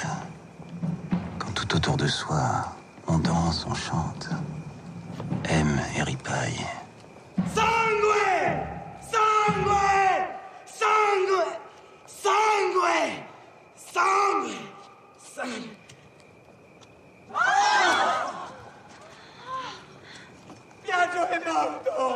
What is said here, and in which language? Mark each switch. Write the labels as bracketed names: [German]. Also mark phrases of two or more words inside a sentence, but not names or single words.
[French] Quand tout autour de soi, on danse, on chante, aime et ripaille. [Italian] Sangue! Sangue! Sangue! Sangue! Sangue! Sangue! Piaggio è morto!